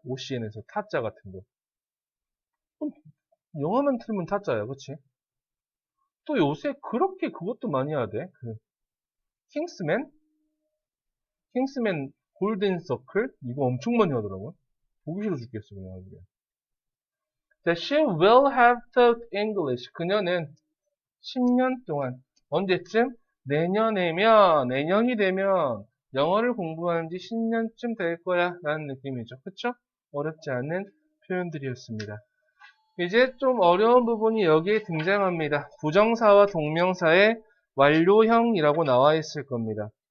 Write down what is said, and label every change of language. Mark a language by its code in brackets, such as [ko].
[ko] OCN에서 타짜 같은 거. 영화만 틀면 타짜야. 그치? 또 요새 그렇게 그것도 많이 하대. 킹스맨? 킹스맨 골든 서클? 이거 엄청 많이 하더라고. 보기 싫어 죽겠어, 그냥. 자, [en] she will have taught English. [ko] 그녀는 10년 동안, 언제쯤? 내년이 되면 영어를 공부하는 지 10년쯤 될 거야. 라는 느낌이죠. 그쵸? 어렵지 않은 표현들이었습니다. 이제 좀 어려운 부분이 여기에 등장합니다. 부정사와 동명사의 완료형이라고 나와 있을 겁니다.